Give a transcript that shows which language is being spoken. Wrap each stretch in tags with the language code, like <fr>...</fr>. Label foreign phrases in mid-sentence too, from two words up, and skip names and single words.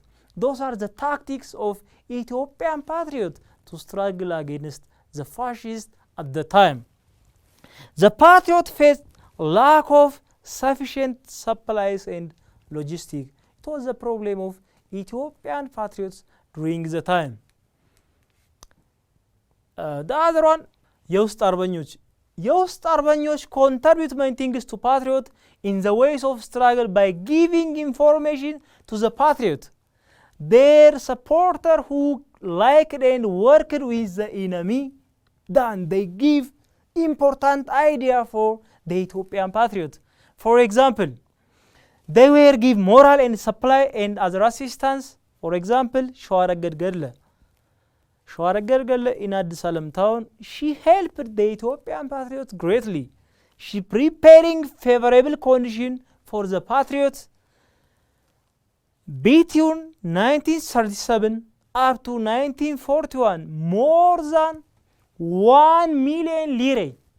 <en>Those are the tactics of Ethiopian patriots to struggle against the fascists at the time. The patriot faced lack of sufficient supplies and logistics. It was the problem of Ethiopian patriots during the time. The other one,</en> <am>የውስጥ አርበኞች የውስጥ አርበኞች</am> <en>contribute many things to patriot in the ways of struggle by giving information to the patriot. Their supporter who liked and worked with the enemy, then they give important idea for the Ethiopian patriot. For example, they were give moral and supply and other assistance. For example, ሸዋረገድ ገድለ in Addis Salam town, she helped the Ethiopian patriots greatly. She preparing favorable condition for the patriots between 1937 up to 1941, more than 1 million lire.</en>